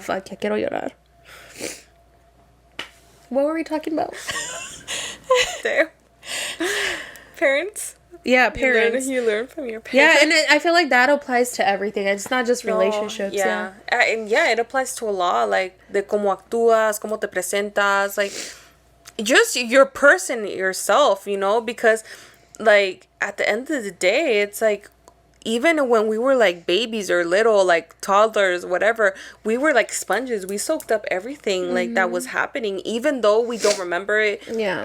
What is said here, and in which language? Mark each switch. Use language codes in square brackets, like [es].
[es] Fuck, ya quiero llorar. [en] What were we talking about? There. Parents. Yeah, parents. You learn from your parents. Yeah, and I feel like that applies to everything. It's not just relationships. Yeah. And yeah, it applies to a lot. [es] Like, de cómo actúas, cómo te presentas. [en] Like, just your person, yourself, you know? Because, like, at the end of the day, it's like, even when we were like babies or little, like toddlers, whatever, we were like sponges. We soaked up everything like that was happening, even though we don't remember it. Yeah.